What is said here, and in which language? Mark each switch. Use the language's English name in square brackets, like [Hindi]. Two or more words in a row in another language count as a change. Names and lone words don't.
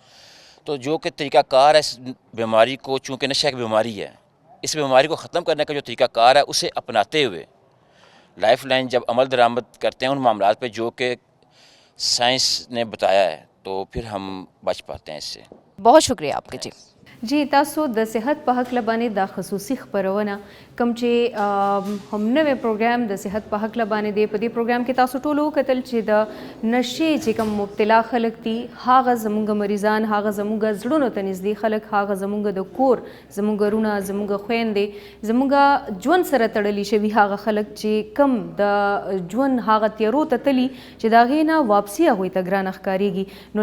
[Urdu] تو جو کہ طریقہ کار ہے اس بیماری کو، چونکہ نشہ ایک بیماری ہے، اس بیماری کو ختم کرنے کا جو طریقہ کار ہے اسے اپناتے ہوئے لائف لائن جب عمل درآمد کرتے ہیں ان معاملات پہ جو کہ سائنس نے بتایا ہے تو پھر ہم بچ پاتے ہیں اس سے. بہت شکریہ آپ کا. [Pashto] جی تاسو د صحت په هکله باندې دا خصوصي خپرونه کوم چې هم نوې پروګرام د صحت په هکله باندې دی. په دې پروګرام کې تاسو ټول وکتل چې د نشې چې کوم مبتلا خلک دي هغه زموږ مریضان، هغه زموږ زړونو ته نږدې خلک، هغه زموږ د کور، زموږ وروڼه، زموږ خویندې، زموږ ژوند سره تړلي شوي هغه خلک چې کم د ژوند هغه تیارو ته تلي چې د هغې نه واپسي هغوی ته ګرانه ښکارېږي.